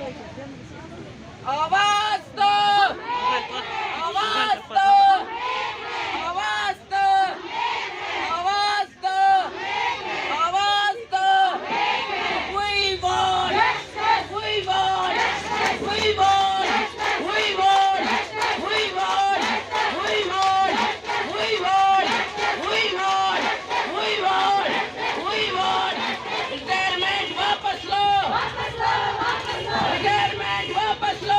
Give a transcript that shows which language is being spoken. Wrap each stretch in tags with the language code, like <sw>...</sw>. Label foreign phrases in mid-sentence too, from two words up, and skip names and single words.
<hi>आवाज दो, आवाज दो, आवाज दो, आवाज दो, आवाज दो।</hi> <en>We want, we want, we want, we want, we want, we want, we want, we want, we want, we want।</en> <hi>रिटायरमेंट वापस लो, रिटायरमेंट वापस लो।</hi>